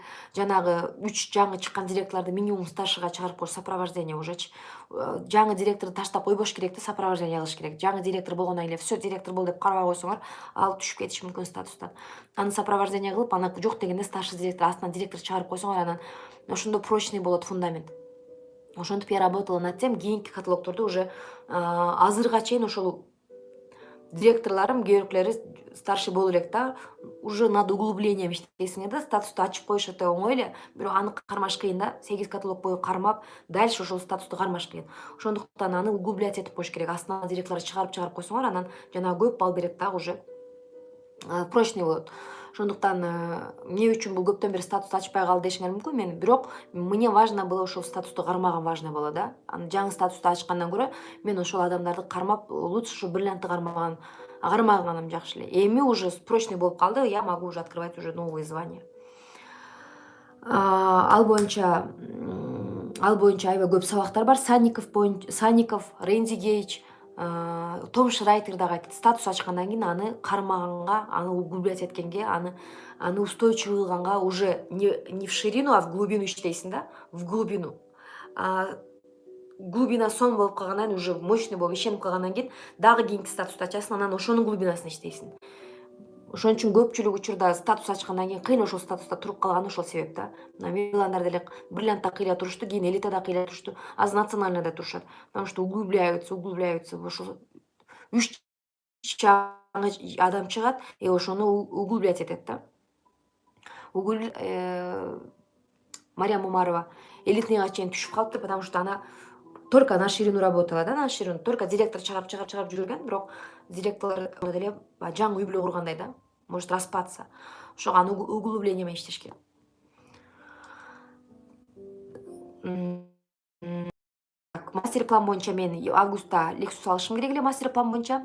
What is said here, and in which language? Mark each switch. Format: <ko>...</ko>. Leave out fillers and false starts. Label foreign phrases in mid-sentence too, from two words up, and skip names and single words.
<ky>Жанагы 3 жаңы чыккан директорлорду минимум старшыга чыгарып коюш, сопровождение ужечи. Жаңы директорду таштап койбош керек да, сопровождение кылыш керек. Жаңы директор болгондон кийин эле все директор бол деп карабай койсоңор, ал түшүп кетиши мүмкүн статустан. Аны сопровождение кылып, аны жок дегенде старший директор астынан директор чыгарып койсоңор, анан ошондо прочный болот фундамент.</ky> <ru>Ошентип я работала над тем,</ru> <ky>кийинки каталогдорду уже азырга чейин ошол директорларым кээ бирөөлөрү старший боло элек да, уже</ky> <ru>над углублением</ru> <ky>иштейсиңер да, статусту ачып коюш өтө оңой эле, бирок аны кармаш кыйын да, 8 каталог бою кармап, дальше ошол статусту кармаш кыйын. Ошондуктан аны углублять этип коюш керек. Астына директорлор чыгарып койсоңор, анан жанагы көп балл берет дагы уже прочный болот. Ошондуктан эмне үчүн бул көптөн бери статусту ачпай калды дешиңер мүмкүн. Мен бирок</ky> <ru>мне важно было</ru> <ky>ошол статусту кармаган</ky> <ru>важно было</ru> <ky>да. Аны жаңы статусту ачкандан көрө мен ошол адамдарды кармап, лучше ушу бриллиантты кармаганым жакшы эле. Эми уже прочный болуп калды,</ky> <ru>я могу уже открывать уже новые звания.</ru> <ky>Ал боюнча аябай көп сабактар бар. Санников, Рэнди Гейч, Том Шрайтер дагы айтты. Статус ачкандан кийин аны кармаганга, аны углублять эткенге, аны устойчивый кылганга</ky> <ru>уже не в ширину, а в глубину</ru> <ky>иштейсиң да,</ky> <ru>в глубину.</ru> <ky>Глубина сон болуп калгандан кийин, уже мощный болуп ишенип калгандан кийин дагы кийинки статусту ачасың, анан ошонун глубинасына иштейсиң. Ошон үчүн көпчүлүк учурда статус ачкандан кийин кыйын ошол статуста туруп калганы ошол себеп да. Мына Миландар деле бриллиантта кыйла турушту, кийин элитада кыйла турушту, азыр национальныйда турушат.</ky> <ru>Потому что углубляются.</ru> <ky>Ошол 3 чаңы адам чыгат, и ошону углублять этет да. Мария Мумарова элитныйга чейин түшүп калыптыр,</ky> <ru>потому что она только на ширину работала да, на ширину.</ru> <ky>Только директор чыгарып жүргөн, бирок директорлор деле жаңы үй бүлө кургандай да,</ky> <ru>может распаться.</ru> <ky>Ошого аны углубление менен иштеш керек. Мастер план боюнча мен августта Lexus алышым керек эле мастер план боюнча.</ky>